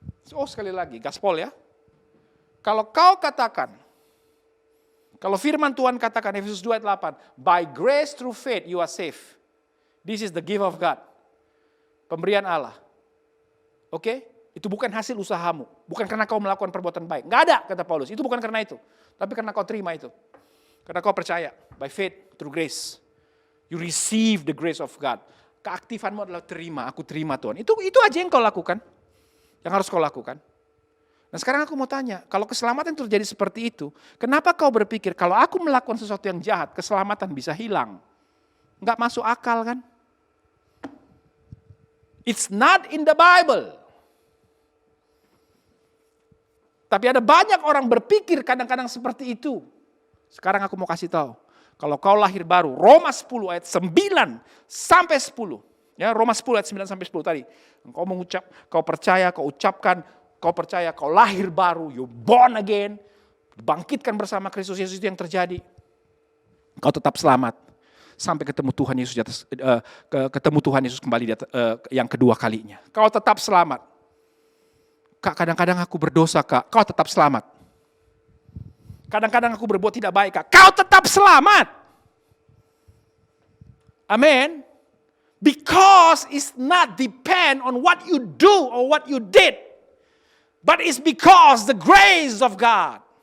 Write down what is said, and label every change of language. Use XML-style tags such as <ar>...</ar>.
<id>Oh sekali lagi, gaspol ya. Kalau kau katakan, kalau firman Tuhan katakan, Efesus 2 ayat 8,</id> <en>by grace through faith you are saved. This is the gift of God.</en> <id>Pemberian Allah. Oke? Itu bukan hasil usahamu. Bukan karena kau melakukan perbuatan baik. Nggak ada, kata Paulus. Itu bukan karena itu. Tapi karena kau terima itu. Karena kau percaya.</id> <en>By faith, through grace. You receive the grace of God.</en> <id>Keaktifanmu adalah terima. Aku terima Tuhan. Itu aja yang kau lakukan. Yang harus kau lakukan. Nah sekarang aku mau tanya, kalau keselamatan terjadi seperti itu, kenapa kau berpikir kalau aku melakukan sesuatu yang jahat, keselamatan bisa hilang? Enggak masuk akal kan?</id> <en>It's not in the Bible.</en> <id>Tapi ada banyak orang berpikir kadang-kadang seperti itu. Sekarang aku mau kasih tahu, kalau kau lahir baru, Roma 10 ayat 9 sampai 10. Ya, Roma 10 ayat 9 sampai 10 tadi. Kau mengucap, kau percaya, kau ucapkan, kau percaya, kau lahir baru,</id> <en>you born again,</en> <id>dibangkitkan bersama Kristus Yesus, itu yang terjadi. Kau tetap selamat sampai ketemu Tuhan Yesus di atas, ketemu Tuhan Yesus kembali di atas, yang kedua kalinya. Kau tetap selamat. Kak, kadang-kadang aku berdosa, Kak. Kau tetap selamat. Kadang-kadang aku berbuat tidak baik, Kak. Kau tetap selamat. Amin.</id> <en>Because it's not depend on what you do or what you did. But it's because the grace of God.</en>